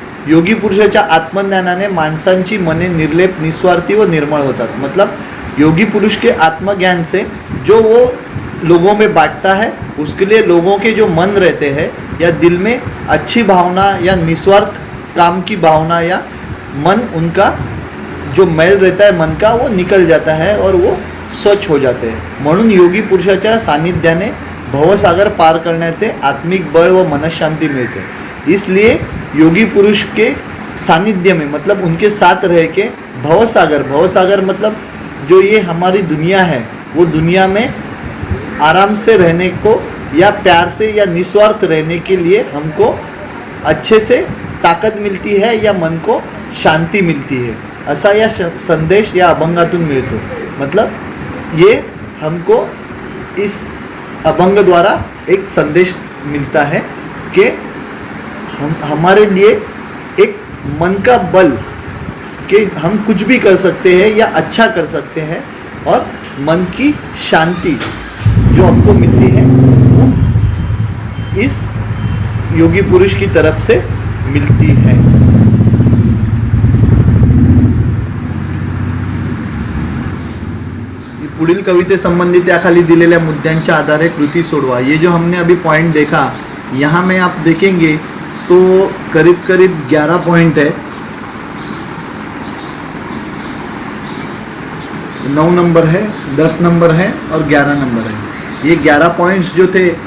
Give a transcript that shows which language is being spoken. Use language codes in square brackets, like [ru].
[mr] योगी पुरुषाच्या आत्मज्ञानाने माणसांची मने निर्लेप, निस्वार्थी व निर्मळ होतात, [hi] मतलब योगी पुरुष के आत्मज्ञान से जो वो लोगों में बांटता है, उसके लिए लोगों के जो मन रहते हैं या दिल में अच्छी भावना या निस्वार्थ काम की भावना या मन, उनका जो मैल रहता है मन का वो निकल जाता है और वो स्वच्छ हो जाते हैं। [mr] म्हणून योगी पुरुषाच्या सानिध्याने भवसागर पार करण्याचे आत्मिक बळ व मनशांती मिलते। [hi] इसलिए योगी पुरुष के सानिध्य में, मतलब उनके साथ रह के भवसागर मतलब जो ये हमारी दुनिया है वो दुनिया में आराम से रहने को या प्यार से या निस्वार्थ रहने के लिए हमको अच्छे से ताकत मिलती है या मन को शांति मिलती है, ऐसा [mr] या संदेश या अभंगातून मिळतो। [hi] मतलब ये हमको इस अभंग द्वारा एक संदेश मिलता है कि हमारे लिए एक मन का बल कि हम कुछ भी कर सकते हैं या अच्छा कर सकते हैं, और मन की शांति जो हमको मिलती है वो इस योगी पुरुष की तरफ से मिलती है। [mr] पुढील कविते संबंधी त्याखाली दिलेल्या मुद्द्यांच्या आधारे कृति सोडवा। [hi] ये जो हमने अभी पॉइंट देखा, यहाँ में आप देखेंगे तो करीब 11 पॉइंट है, 9 नंबर है, 10 नंबर है और 11 नंबर है। ये 11 पॉइंट्स जो थे